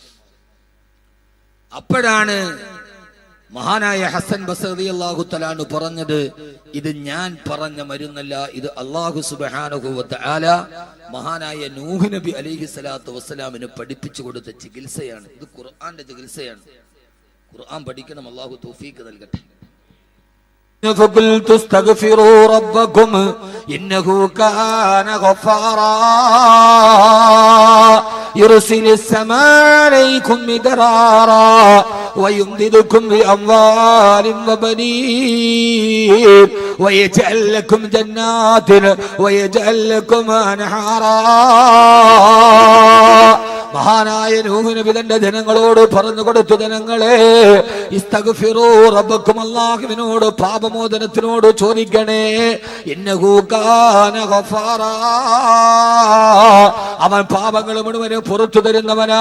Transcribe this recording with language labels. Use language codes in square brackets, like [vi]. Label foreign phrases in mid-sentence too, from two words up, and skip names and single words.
[ml] അപ്പോഴാണ് മഹാനായ ഹസൻ ബസ്രി [ar] رضي الله تعالى عنه [ml] പറഞ്ഞത്, ഇത് ഞാൻ പറഞ്ഞ മരുന്നല്ല, ഇത് [ar] الله سبحانه و تعالى [ml] മഹാനായ നൂഹ് നബി [ar] عليه الصلاة [ml] വസ്സലാമിന് പഠിപ്പിച്ചു കൊടുത്ത ചികിത്സയാണ്. ഇത് ഖുർആന്റെ ചികിത്സയാണ്. ഖുർആൻ പഠിക്കണം. അല്ലാഹു തൗഫീഖ് നൽകട്ടെ. [ar] فقلت استغفروا ربكم إنه كان غفارا يرسل السماء عليكم مدرارا ويمددكم بأموال وبنين ويجعل لكم جنات ويجعل لكم أنهارا. [ml] മഹാനായ നൂഹ് നബി തന്റെ ജനങ്ങളോട് പറഞ്ഞു കൊടുത്തു, ജനങ്ങളെ, [ar] استغفروا ربكم, [ml] അല്ലാഹുവിനോട് പാപമോചനത്തിനോട് ചോദിക്കണേ. [ar] إنه كان غفارا, [ml] അവൻ പാപങ്ങൾ മുഴുവൻ പുറത്തു തരുന്നവനാ.